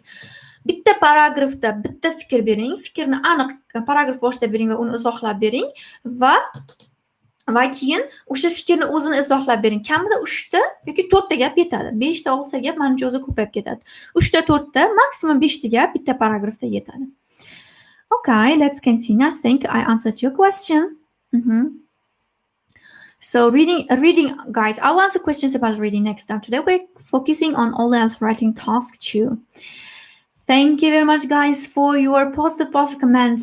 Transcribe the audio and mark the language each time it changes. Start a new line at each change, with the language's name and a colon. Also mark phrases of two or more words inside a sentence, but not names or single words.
Uzbek: Bitta paragrafda bitta fikr bering, fikrni aniq paragraf boshida bering va uni izohlab bering va keyin o'sha fikrni o'zini izohlab bering. Kamida 3 ta yoki 4 ta gap yetadi. 5 ta, 6 ta gap menimcha o'zi ko'payib ketadi. 3 ta, 4 ta, maksimum 5 ta gap bitta paragrafda yetadi.
English: Okay, let's continue. I think I answered your question. So reading, guys, I'll answer questions about reading next time. Today we're focusing on IELTS Writing Task 2. Thank you very much, guys, for your positive comments.